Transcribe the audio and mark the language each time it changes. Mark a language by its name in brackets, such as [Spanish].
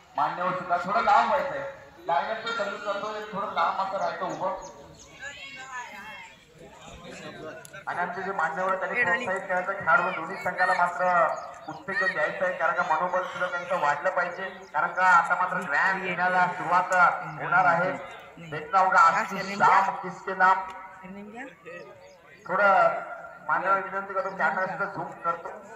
[Marathi] मान्यवर सुद्धा थोडं लांब व्हायचंय. लाईनअप चालू करतोय थोडं लांब असं राहायचं उभं. आणि आमचे जे मान्यवर त्यांनी प्रोत्साहित करायचं खेळाडू दोन्ही संघाला मात्र उत्तेजन द्यायचं आहे. कारण का मनोबल सुद्धा त्यांचं वाढलं पाहिजे. कारण का आता मात्र ग्रँड येण्याला सुरुवात होणार आहे. [Hindi] देखना होगा नाम किसके नाम. [Marathi] थोडं मान्यवर विनंती करतो कॅमेरा सुद्धा झूम करतो.